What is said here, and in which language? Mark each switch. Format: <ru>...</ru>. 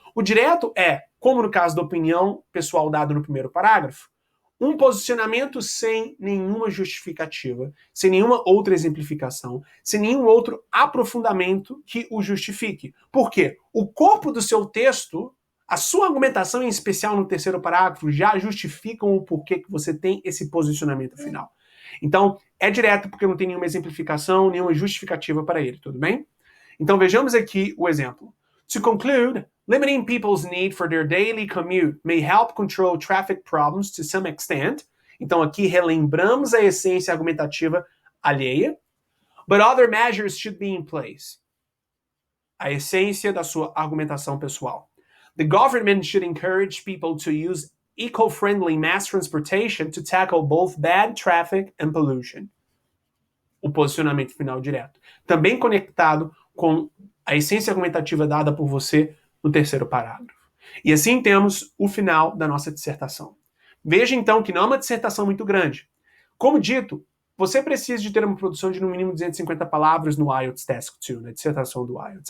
<pt>O direto é, como no caso da opinião pessoal dada no primeiro parágrafo, um posicionamento sem nenhuma justificativa, sem nenhuma outra exemplificação, sem nenhum outro aprofundamento que o justifique. Por quê? O corpo do seu texto, a sua argumentação, em especial no terceiro parágrafo, já justificam o porquê que você tem esse posicionamento final. Então, é direto porque não tem nenhuma exemplificação, nenhuma justificativa para ele, tudo bem? Então, vejamos aqui o exemplo.</pt> <en>To conclude, limiting people's need for their daily commute may help control traffic problems to some extent.</en> <pt>Então, aqui relembramos a essência argumentativa alheia.</pt> <en>But other measures should be in place.</en> <pt>A essência da sua argumentação pessoal.</pt> <en>The government should encourage people to use eco-friendly mass transportation to tackle both bad traffic and pollution.</en> <pt>O posicionamento final direto. Também conectado com a essência argumentativa dada por você no terceiro parágrafo. E assim temos o final da nossa dissertação. Veja então que não é uma dissertação muito grande. Como dito, você precisa de ter uma produção de no mínimo 250 palavras no IELTS Task 2, na dissertação do IELTS.</pt>